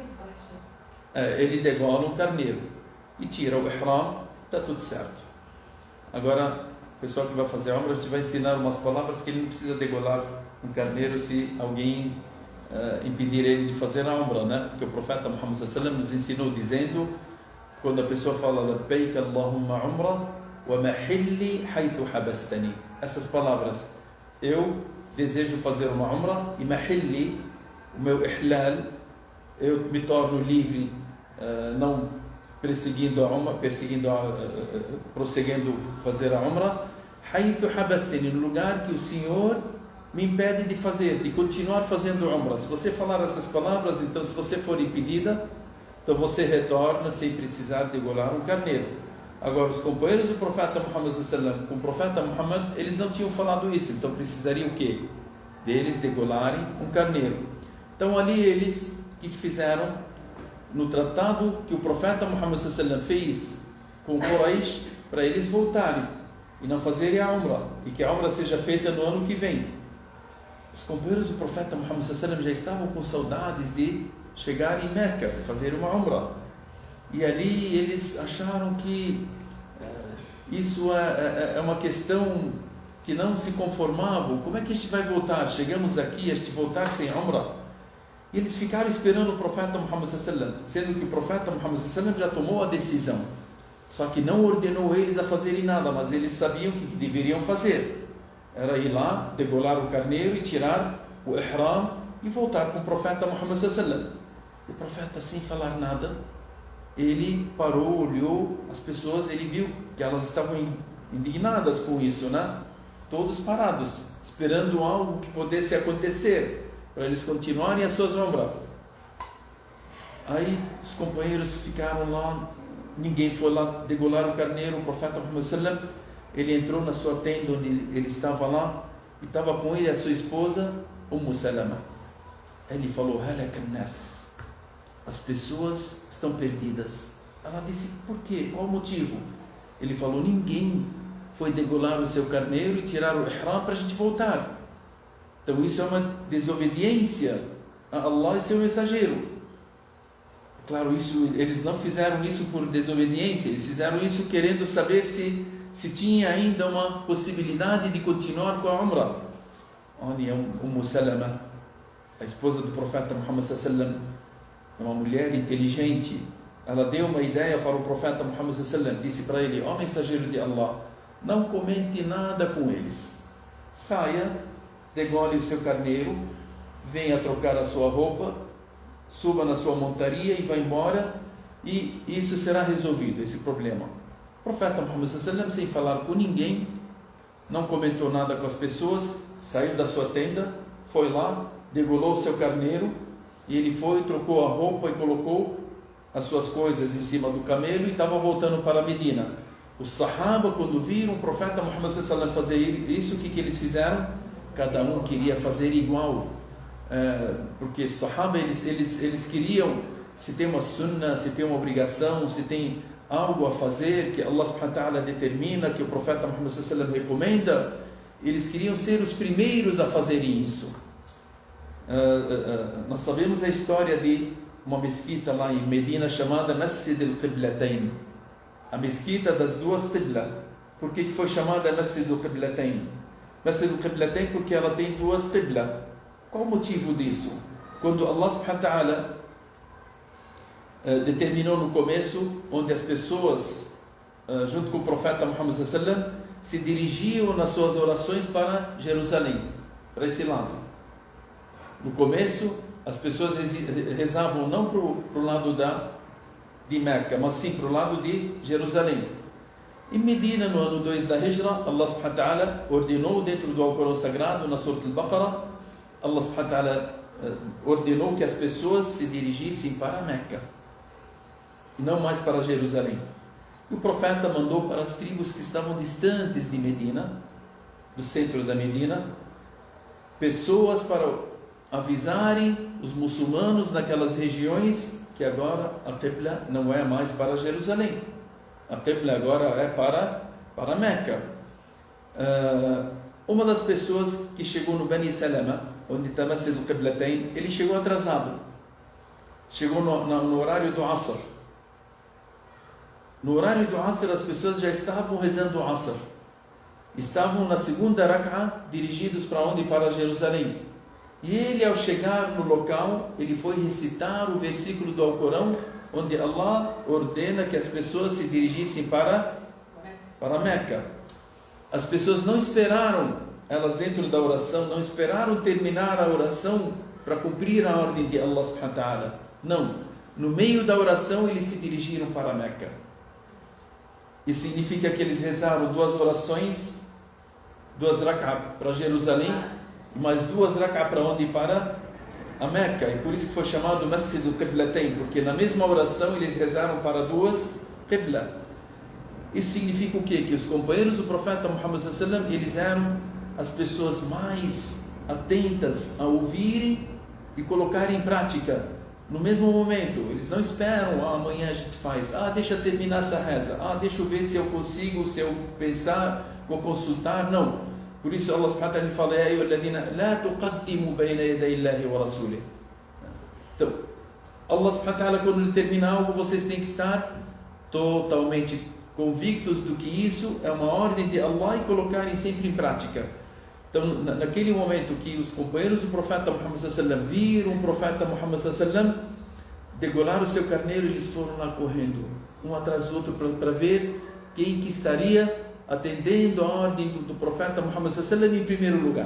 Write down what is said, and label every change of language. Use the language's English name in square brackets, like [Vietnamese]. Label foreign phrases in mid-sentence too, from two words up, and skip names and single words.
[Portuguese] Ele degola um carneiro e tira o Ihram, está tudo certo. Agora, o pessoal que vai fazer a Umrah, a gente vai ensinar umas palavras que ele não precisa degolar um carneiro se alguém impedir ele de fazer a Umrah, né? Porque o profeta Muhammad [Arabic] صلى الله عليه وسلم [Portuguese] nos ensinou dizendo, quando a pessoa fala [Arabic] لبيك اللهم عمرة ومحلي حيث حبستني, [Portuguese] essas palavras, eu desejo fazer uma Umrah, e mahilli, o meu ihlal, eu me torno livre, não prosseguindo fazer a Umrah, [Arabic] حيث حبستني, [Portuguese] no lugar que o Senhor me impede de fazer, de continuar fazendo Umrah. Se você falar essas palavras, então, se você for impedida, então você retorna sem precisar degolar um carneiro. Agora, os companheiros do profeta Muhammad [Arabic] صلى الله عليه وسلم, [Portuguese] com o profeta Muhammad, eles não tinham falado isso, então precisariam o quê? Deles degolarem um carneiro. Então ali eles, o que fizeram? No tratado que o profeta Muhammad [Arabic] صلى الله عليه وسلم [Portuguese] fez com o Quraysh, para eles voltarem e não fazerem a Umrah, e que a Umrah seja feita no ano que vem. Os companheiros do profeta Muhammad [Arabic] صلى الله عليه وسلم [Portuguese] já estavam com saudades de chegar em Meca, fazer uma Umrah. E ali eles acharam que isso é uma questão que não se conformavam. Como é que a gente vai voltar? Chegamos aqui, a gente voltar sem Umrah? E eles ficaram esperando o profeta Muhammad [Arabic] صلى الله عليه وسلم, [Portuguese] sendo que o profeta Muhammad [Arabic] صلى الله عليه وسلم [Portuguese] já tomou a decisão. Só que não ordenou eles a fazerem nada, mas eles sabiam o que deveriam fazer. Era ir lá, degolar o carneiro e tirar o ihram e voltar com o profeta Muhammad [Arabic] صلى الله عليه وسلم. [Portuguese] O profeta, sem falar nada, ele parou, olhou as pessoas, ele viu que elas estavam indignadas com isso, né? Todos parados, esperando algo que pudesse acontecer, para eles continuarem as suas Umrah. Aí os companheiros ficaram lá, ninguém foi lá degolar o carneiro. O profeta Muhammad [Arabic] صلى الله عليه وسلم, [Portuguese] ele entrou na sua tenda onde ele estava lá, e estava com ele a sua esposa, Salama. Ele falou, [Arabic] هلك الناس, [Portuguese] as pessoas estão perdidas. Ela disse, por quê? Qual o motivo? Ele falou, ninguém foi degolar o seu carneiro e tirar o ihram para a gente voltar. Então isso é uma desobediência a Allah e seu mensageiro. Claro, eles não fizeram isso por desobediência, eles fizeram isso querendo saber se tinha ainda uma possibilidade de continuar com a Umrah. Olha, Salama, a esposa do profeta Muhammad [Arabic] صلى الله عليه وسلم, [Portuguese] uma mulher inteligente, ela deu uma ideia para o profeta Muhammad [Arabic] صلى الله عليه وسلم, [Portuguese] disse para ele, ó mensageiro de Allah, não comente nada com eles, saia, degole o seu carneiro, venha trocar a sua roupa, suba na sua montaria e vá embora, e isso será resolvido, esse problema. O profeta Muhammad [Arabic] صلى الله عليه وسلم, [Portuguese] sem falar com ninguém, não comentou nada com as pessoas, saiu da sua tenda, foi lá, degolou o seu carneiro, e ele foi, trocou a roupa e colocou as suas coisas em cima do camelo e estava voltando para Medina. Os Sahaba, quando viram o profeta Muhammad [Arabic] صلى الله عليه وسلم [Portuguese] fazer isso, o que eles fizeram? Cada um queria fazer igual. Porque os Sahaba, eles queriam, se tem uma sunnah, se tem uma obrigação, se tem algo a fazer que Allah [Arabic] سبحانه وتعالى [Portuguese] determina, que o profeta Muhammad [Arabic] صلى الله عليه وسلم [Portuguese] recomenda, eles queriam ser os primeiros a fazerem isso. Nós sabemos a história de uma mesquita lá em Medina chamada Masjid al-Qiblatayn, a mesquita das duas Qibla. Por que foi chamada Masjid al-Qiblatayn? Masjid al-Qiblatayn porque ela tem duas Qibla. Qual o motivo disso? Quando Allah [Arabic] سبحانه وتعالى [Portuguese] determinou no começo, onde as pessoas, junto com o profeta Muhammad [Arabic] صلى الله عليه وسلم, [Portuguese] se dirigiam nas suas orações para Jerusalém, para esse lado. No começo, as pessoas rezavam não para o lado de Meca, mas sim para o lado de Jerusalém. Em Medina, no ano 2 da Hijra, Allah [Arabic] سبحانه وتعالى [Portuguese] ordenou dentro do Alcorão Sagrado, na Surah Al-Baqarah, Allah [Arabic] سبحانه وتعالى [Portuguese] ordenou que as pessoas se dirigissem para Meca e não mais para Jerusalém. E o profeta mandou para as tribos que estavam distantes de Medina, do centro da Medina, pessoas para avisarem os muçulmanos naquelas regiões que agora a Qibla não é mais para Jerusalém. A Qibla agora é para Meca. Uma das pessoas que chegou no Bani Salama, onde está Masjid al-Qiblatayn, ele chegou atrasado. Chegou no horário do Asr. No horário do Asr, as pessoas já estavam rezando o Asr. Estavam na segunda rak'ah, dirigidos para onde? Para Jerusalém. E ele, ao chegar no local, ele foi recitar o versículo do Alcorão, onde Allah ordena que as pessoas se dirigissem para Meca. As pessoas não esperaram, elas dentro da oração, não esperaram terminar a oração para cumprir a ordem de Allah [Arabic] سبحانه وتعالى. [Portuguese] Não. No meio da oração, eles se dirigiram para Meca. Isso significa que eles rezaram duas orações, duas rak'ah para Jerusalém, e mais duas rak'ah para onde? Para a Meca. E por isso que foi chamado Masjid al-Qiblatayn, porque na mesma oração eles rezaram para duas Qibla. Isso significa o quê? Que os companheiros do profeta Muhammad [Arabic] صلى الله عليه وسلم, [Portuguese] eles eram as pessoas mais atentas a ouvirem e colocarem em prática no mesmo momento. Eles não esperam, amanhã a gente faz, deixa eu terminar essa reza, deixa eu ver se eu consigo, se eu pensar, vou consultar. Não. Por isso Allah [Arabic] سبحانه وتعالى [Portuguese] fala: [Arabic] "يا أيها الذين لا تقدموا بين يدي الله ورسوله." [Portuguese] Então, Allah [Arabic] سبحانه وتعالى, [Portuguese] quando ele termina algo, vocês têm que estar totalmente convictos do que isso é uma ordem de Allah e colocarem sempre em prática. Então, naquele momento que os companheiros do profeta Muhammad [Arabic] صلى الله عليه وسلم [Portuguese] viram o profeta Muhammad [Arabic] صلى الله عليه وسلم [Portuguese] degolar o seu carneiro, eles foram lá correndo, um atrás do outro, para ver quem que estaria atendendo a ordem do profeta Muhammad [Arabic] صلى الله عليه وسلم [Portuguese] em primeiro lugar.